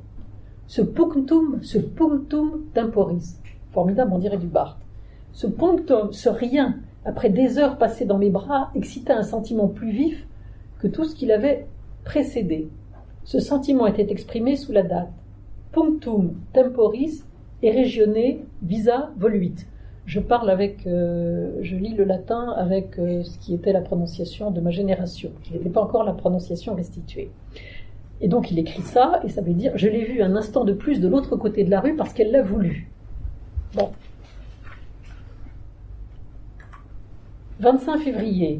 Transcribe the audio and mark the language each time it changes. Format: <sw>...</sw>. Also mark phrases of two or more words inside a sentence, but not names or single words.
<fr>Ce</fr> <la>punctum temporis,</la> <fr>formidable, on dirait du Barthes. Ce punctum, ce rien, après des heures passées dans mes bras, excita un sentiment plus vif que tout ce qui l'avait précédé. Ce sentiment était exprimé sous la date.</fr> <la>Punctum temporis et regione visa voluit.</la> <fr>Je parle avec, je lis le latin avec ce qui était la prononciation de ma génération, qui n'était pas encore la prononciation restituée. Et donc il écrit ça, et ça veut dire, je l'ai vu un instant de plus de l'autre côté de la rue parce qu'elle l'a voulu. Bon. 25 février.</fr>